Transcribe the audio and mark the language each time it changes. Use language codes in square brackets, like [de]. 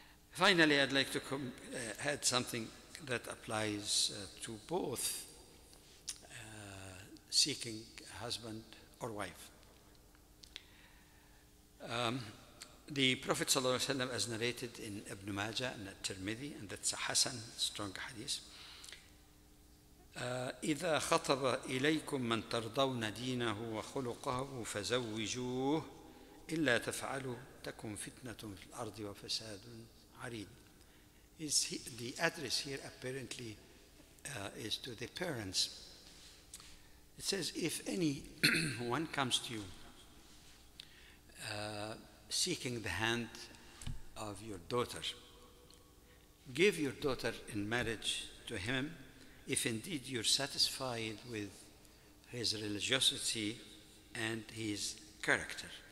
[en] Finally, I'd like to add something that applies to both seeking a husband or wife. The Prophet ﷺ, as narrated in Ibn Majah and At-Tirmidhi, and that's a Hasan, strong hadith, [ar] إذا خطب إليكم من ترضون دينه وخلقه فزوجوه إلا تفعلوا تكن فتنة في الأرض وفساد عريض. [en] The address here apparently is to the parents. It says, if anyone comes to you seeking the hand of your daughter, give your daughter in marriage to him if indeed you're satisfied with his religiosity and his character.